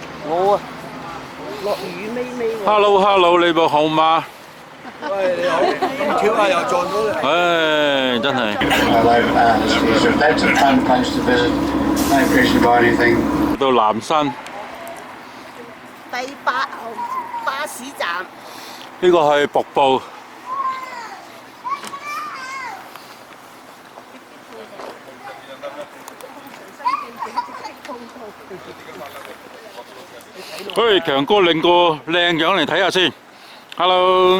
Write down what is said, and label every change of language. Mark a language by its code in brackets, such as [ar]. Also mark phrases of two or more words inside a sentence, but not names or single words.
[yue] 我啊，落雨微微喎。 Hello，你部好嗎？喂，你好，咁巧啊，又撞到你。唉，真係。 [en] So that's a fun place to visit. No pressure to buy anything. [yue] 到南山，第8號巴士站。呢個係瀑布。喂，強哥領個靚樣嚟睇下先。Hello，